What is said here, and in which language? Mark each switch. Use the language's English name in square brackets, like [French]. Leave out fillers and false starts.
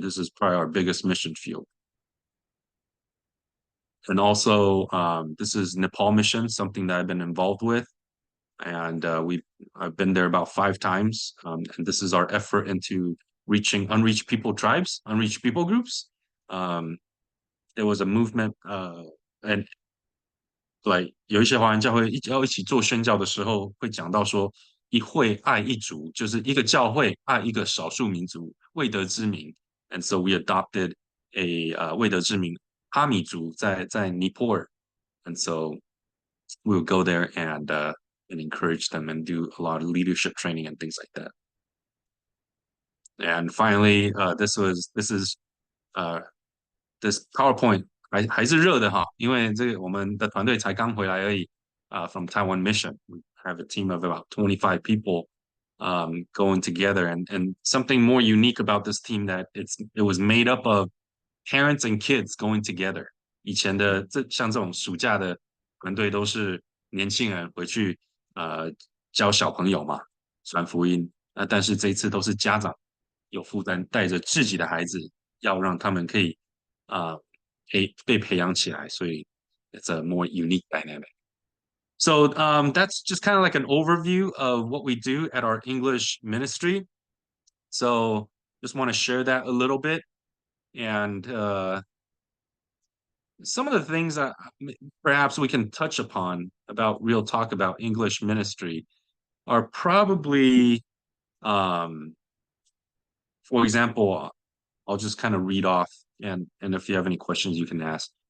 [English] This is probably our biggest mission field. And also, this is Nepal mission, something that I've been involved with. And I've been there about 5 times. And this is our effort into reaching unreached people tribes, unreached people groups. There was a movement and like [Chinese] 有一些华人教会要一起做宣教的时候，会讲到说一会爱一族，就是一个教会爱一个少数民族，未得之名。 [English] And so we adopted a [Chinese] 未得之名哈米族在尼泊尔， [English] and so we would go there and encourage them and do a lot of leadership training and things like that. And finally, this is this PowerPoint [Chinese] 还是热的哈，因为这个我们的团队才刚回来而已 [English] from Taiwan mission. We have a team of about 25 people going together, and something more unique about this team that it was made up of parents and kids going together. [Chinese] 以前的像这种暑假的团队都是年轻人回去教小朋友嘛，传福音。但是这一次都是家长有负担，带着自己的孩子，要让他们可以被培养起来，所以 [English] it's a more unique dynamic. So that's just kind of like an overview of what we do at our English ministry. So just want to share that a little bit. And some of the things that perhaps we can touch upon about real talk about English ministry are probably, for example, I'll just kind of read off and if you have any questions, you can ask.